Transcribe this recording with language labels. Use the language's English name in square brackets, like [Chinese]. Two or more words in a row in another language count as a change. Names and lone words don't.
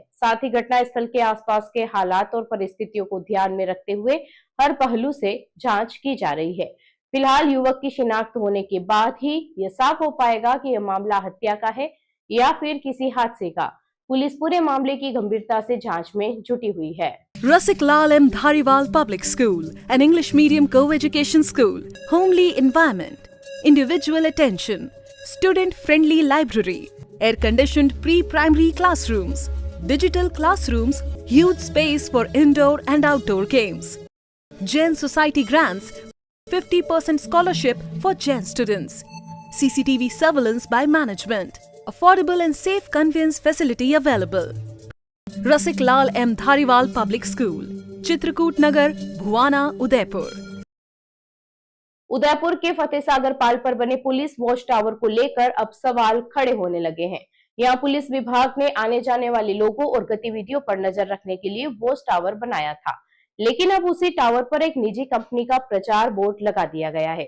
[Hindi] साथ ही घटना स्थल के आसपास के हालात और परिस्थितियों को ध्यान में रखते हुए हर पहलू से जांच की जा रही है। फिलहाल युवक की शिनाख्त होने के बाद ही यह साफ हो पाएगा कि यह मामला हत्या का है या फिर किसी हादसे का। पुलिस पूरे मामले की गंभीरता से जांच में जुटी हुई है। [English] Rasik Lal M. Dhariwal Public School, an English medium co-education school, homely environment, individual attention, student-friendly library, air-conditioned pre-primary classrooms, digital classrooms, huge space for indoor and outdoor games. Jain Society grants 50% scholarship for Jain students. CCTV surveillance by management. Affordable and safe conveyance facility available. Rasik Lal M. Dhariwal Public School, Chitrakoot Nagar, Bhuwana, Udaipur. [Hindi] उदयपुर के फतेह सागर पाल पर बने पुलिस वॉच टावर को लेकर अब सवाल खड़े होने लगे हैं। यहाँ पुलिस विभाग ने आने जाने वाले लोगों और गतिविधियों पर नजर रखने के लिए वॉच टावर बनाया था, लेकिन अब उसी टावर पर एक निजी कंपनी का प्रचार बोर्ड लगा दिया गया है।